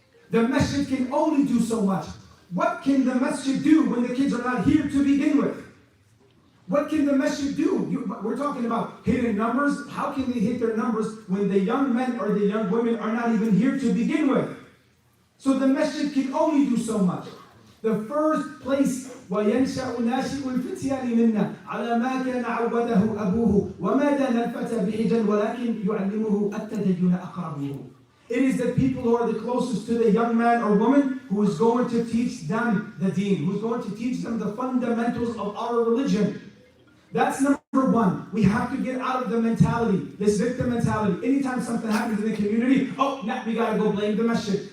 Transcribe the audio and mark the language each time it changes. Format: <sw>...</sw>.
<en>The masjid can only do so much. What can the masjid do when the kids are not here to begin with? What can the masjid do? We're talking about hitting numbers. How can they hit their numbers when the young men or the young women are not even here to begin with? So the masjid can only do so much. The first place</en> <ar>وَيَنْشَأُ نَاشِئُ الْفِتْيَانِ مِنَّا عَلَى مَا كَانَ عَوَّدَهُ أَبُوهُ وَمَا دَانَ الْفَتَى بِحِجًا وَلَكِنْ يُعَلِّمُهُ التَّدَيُّنَ أَقْرَبُهُ.</ar> <en>It is the people who are the closest to the young man or woman who is going to teach them the deen, who is going to teach them the fundamentals of our religion. That's number one. We have to get out of the mentality, this victim mentality. Anytime something happens in the community, we gotta go blame the masjid.</en>